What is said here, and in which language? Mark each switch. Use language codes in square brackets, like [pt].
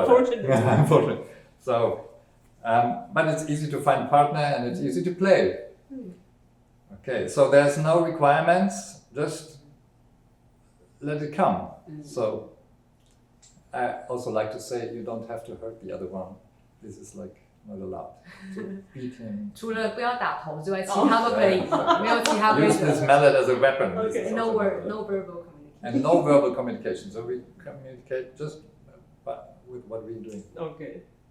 [en] Unfortunately. So, but it's easy to find a partner and it's easy to play. Okay, so there's no requirements, just let it come. So I also like to say you don't have to hurt the other one. This is like not allowed. So beat him. [zh] 除了不要打头之外，其他都可以，没有其他规 [en] Use this [zh] 则。 [en] mallet as a weapon. Okay. No verbal communication. And no verbal communication. So we communicate just with what we're doing. Okay.